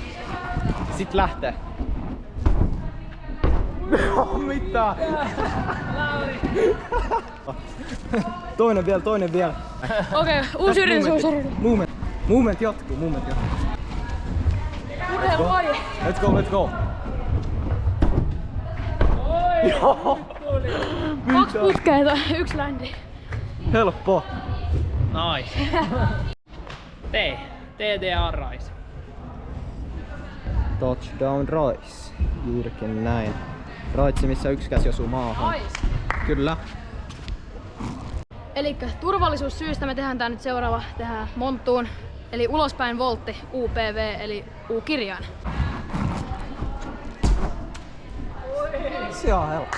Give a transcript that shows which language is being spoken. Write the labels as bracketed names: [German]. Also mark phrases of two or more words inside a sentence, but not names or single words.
[Finnish] Sit lähtee. Mitä? Toinen vielä. Okei, uusi yritys. Movement jatkuu. Urheilulaji. [English] Let's go. [Finnish] Joo. 2 putkeita, 1 ländi. Helppo. [English] Nice. TDA Rise. Touchdown Rise. [Finnish] Juurikin näin. Raitsi, missä yksi käsi osuu maahan. [English] Nice. [Finnish] Kyllä. Elikkä turvallisuussyistä me tehdään tää nyt seuraava. Tehdään monttuun. Eli ulospäin voltti, UPV, eli U-kirjain. Se on helppo.